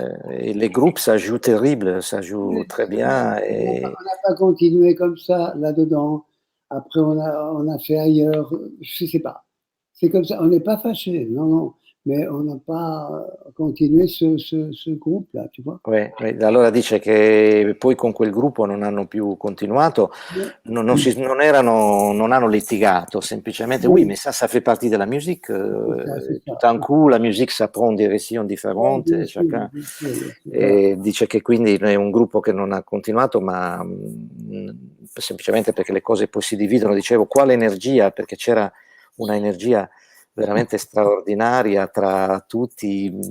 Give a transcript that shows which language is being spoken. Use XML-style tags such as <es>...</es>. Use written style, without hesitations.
<fr>Et les groupes, ça joue terrible, ça joue très bien. Et... On n'a pas continué comme ça là-dedans. Après, on a fait ailleurs. Je ne sais pas. C'est comme ça. On n'est pas fâchés, non, non. Mais on n'a pas continué ce groupe-là, tu vois.</fr> <it>Oui, allora dice che poi con quel gruppo non hanno più continuato, non hanno litigato, semplicemente,</it> <fr>oui, mais ça fait partie de la musique. Tout d'un coup, la musique ça prend une</fr> <it>direzione differente,</it> <fr>chacun.</fr> <it>E dice che quindi è un gruppo che non ha continuato, ma semplicemente perché le cose poi si dividono. Dicevo, quale energia? Perché c'era una energia veramente straordinaria tra tutti.</it>